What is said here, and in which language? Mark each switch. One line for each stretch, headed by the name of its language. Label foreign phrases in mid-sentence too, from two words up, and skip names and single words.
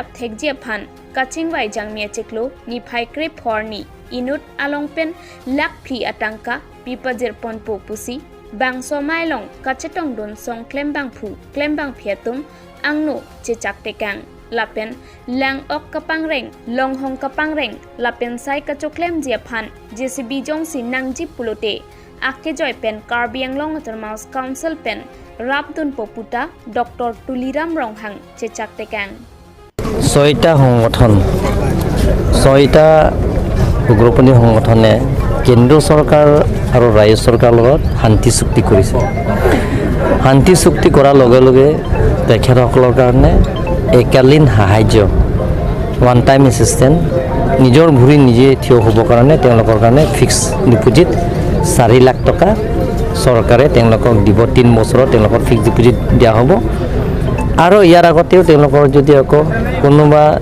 Karbi: Thek Jepan, Kaching Wai Jang Miacheklo, Niphai Krip Horni, Inut Along Pen, Lak Pli Atanka, Pipajir Pon Pusi, Bang Somailong, Kachetong Don Song Klembang Pu, Klembang Pietum, Angno Chechak Tekang, Lapen, Lang Ok Kapangreng, Long Hong Kapangreng, Lapen Sai Kachoklem Jepan, JCB Jongsi Nangji Pulote, Ake Joy Pen, Karbi Anglong Autonomous Council Pen, Rabdun Poputa, Dr. Tuliram Ronghang, Chechak Tekang.
Assamese: Soita Hongothan, Soita উগ্ৰপন্থী সংগঠনে কেন্দ্ৰীয় চৰকাৰ আৰু ৰাজ্য চৰকাৰৰ লগত শান্তি চুক্তি কৰিছে শান্তি চুক্তি কৰাৰ লগে লগে তেখেতসকলৰ কাৰণে একালীন সাহায্য
English: one time assistant
Assamese: নিজৰ ভৰি নিজে থিয় হ'বৰ কাৰণে তেওঁলোকৰ কাৰণে
English: fix deposit
Assamese: 4 লাখ টকা চৰকাৰে তেওঁলোকক দিব 3 বছৰত তেওঁলোকৰ
English: fix deposit
Assamese: দিয়া হ'ব আৰু ইয়াৰ আগতেও তেওঁলোকৰ যদি আকৌ কোনোবা